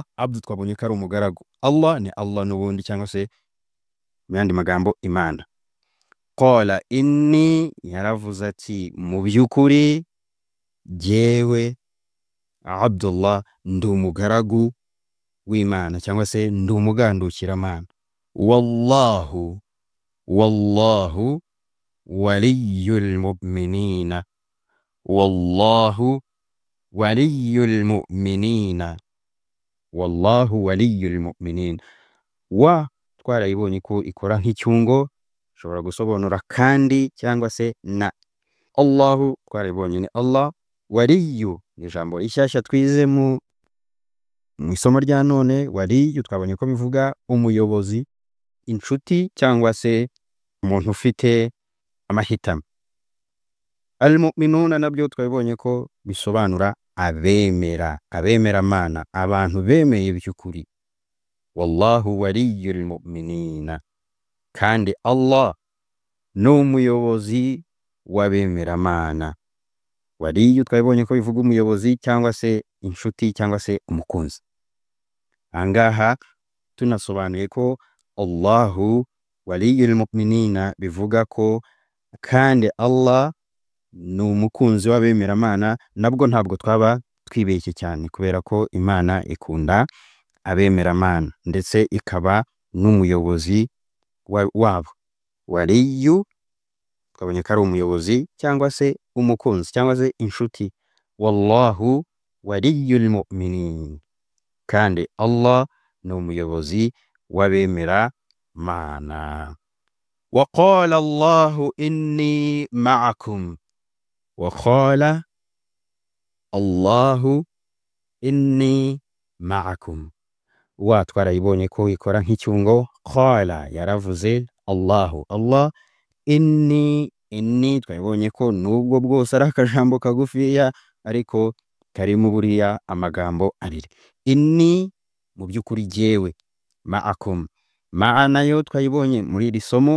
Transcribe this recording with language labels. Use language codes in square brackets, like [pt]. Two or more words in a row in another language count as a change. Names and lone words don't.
[rw] Abdu twabonye ko ari umugaragu, Allah ni Allah n'ubundi cyangwa se mu yandi magambo Imana. [ar] قال إني [rw] yaravuze ati mu by'ukuri jewe abdullah ndi umugaragu w'Imana cyangwa se ndi umugandukiramana. [ar] والله، والله ولي المؤمنين، والله ولي المؤمنين، والله ولي المؤمنين. [rw] Wa twarayibonye ko ikora nk'icyungo, ushobora gusobanura kandi cyangwa se na. Allahu twarayibonye ni Allah, waliyu ni ijambo rishyashya twize mu mu isomo rya none waliyu twabonye ko bivuga umuyobozi, inshuti cyangwa se umuntu ufite amahitamo. Al-mu'minuna nabyo twabonye ko bisobanura abemera Mana, abantu bemeye by'ukuri. [ar] والله ولي المؤمنين, [rw] kandi Allah ni umuyobozi w'abemera Mana. Waliyu twabonye ko bivuga umuyobozi cyangwa se inshuti cyangwa se umukunzi. Angaha tunasobanuye ko [ar] الله ولي المؤمنين [rw] bivuga ko kandi Allah ni umukunzi w'abemera Mana, nabwo ntabwo twaba twibeshye cyane kubera ko Imana ikunda abemera Mana ndetse ikaba n'umuyobozi wabo. Waliyu twabonye ko ari umuyobozi cyangwa se umukunzi cyangwa se inshuti. [ar] والله ولي المؤمنين, [rw] kandi Allah ni umuyobozi w'abemera Mana. [ar] وقال الله إني معكم، وقال الله إني معكم. [rw] Wa twarayibonye ko ikora nk'icyungo. Qala yaravuze, Allahu Allah, inni twabonye ko nubwo bwose ari akajambo kagufiya ariko karimo buriya amagambo abiri. Inni mu by'ukuri jyewe, ma'akum, ma'a nayo twayibonye muri iri somo.